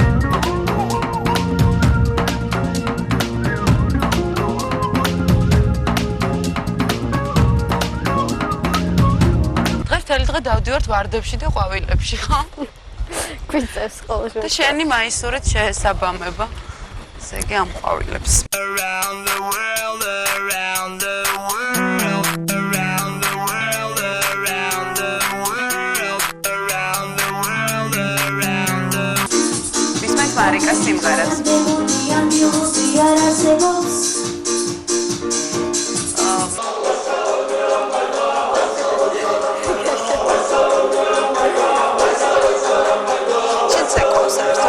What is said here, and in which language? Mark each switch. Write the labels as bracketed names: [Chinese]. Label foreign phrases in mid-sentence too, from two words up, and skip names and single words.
[Georgian] დღეს დღე დავდივართ ვარდებში და ყვავილებში, ხო? გვიწევს ყოველ და შენი მაისურით შეესაბამება. ესე იგი ამ ყვავილებს. [English] Around the world, around the world, around the world, around the world, around the world, around the [Georgian] ვისმენთ მარიკას სიმღერას. შენ ცეკვავს ერთად?